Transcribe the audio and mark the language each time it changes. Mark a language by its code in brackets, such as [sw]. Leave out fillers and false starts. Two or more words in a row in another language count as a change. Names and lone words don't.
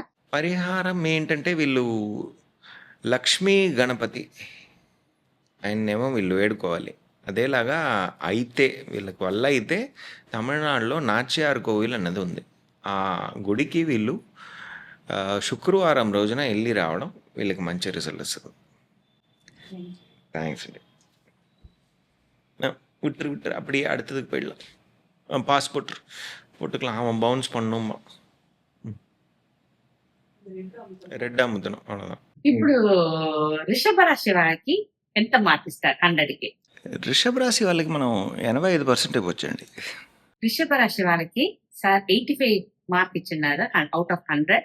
[te] పరిహారం ఏంటంటే, వీళ్ళు లక్ష్మీ గణపతి ఆయన్నేమో వీళ్ళు వేడుకోవాలి. అదేలాగా అయితే వీళ్ళకి వల్ల అయితే తమిళనాడులో నాచ్యార్ కోవిల్ అన్నది ఉంది. ఆ గుడికి వీళ్ళు శుక్రవారం రోజున ఎళ్లి రావడం వీళ్ళకి మంచి రిజల్ట్ ఇస్తది. థాంక్స్ అండి. [ta] விட்டுரு அப்படியே அடுத்ததுக்கு போயிடலாம். பாஸ்போர்ட் போட்டுக்கலாம். அவன் பவுன்ஸ் பண்ணணுமா? [te] రెడ్ అమ్ముతున్నాం అவ்வளோதான். ఇప్పుడు వృషభ రాశి వాళ్ళకి ఎంత మార్క్ ఇస్తారు 100కి? వృషభ రాశి వాళ్ళకి మనం 85% ఇవ్వచ్చండి. వృషభ రాశి వాళ్ళకి సార్ 85 మార్క్ ఇచ్చున్నారు [en] out of [te] 100.